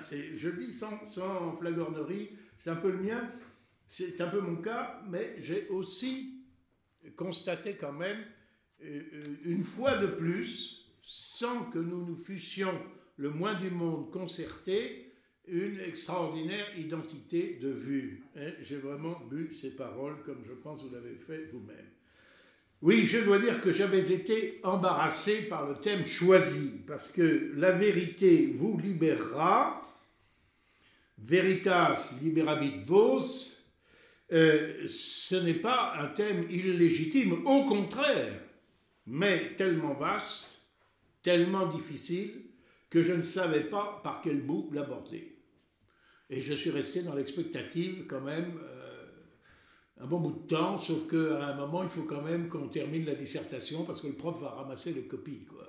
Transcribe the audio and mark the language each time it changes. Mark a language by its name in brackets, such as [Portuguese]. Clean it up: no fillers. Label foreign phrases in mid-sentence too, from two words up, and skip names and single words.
[French] Je dis sans flagornerie, c'est un peu le mien, c'est un peu mon cas, mais j'ai aussi constaté quand même, une fois de plus, sans que nous nous fussions le moins du monde concerté, une extraordinaire identité de vue. J'ai vraiment bu ces paroles comme je pense vous l'avez fait vous-même. Oui, je dois dire que j'avais été embarrassé par le thème choisi, parce que la vérité vous libérera, [Latin] veritas liberabit vos, [French] ce n'est pas un thème illégitime, au contraire, mais tellement vaste, tellement difficile, que je ne savais pas par quel bout l'aborder. Et je suis resté dans l'expectative quand même un bon bout de temps, sauf qu'à un moment, il faut quand même qu'on termine la dissertation, parce que le prof va ramasser les copies, quoi.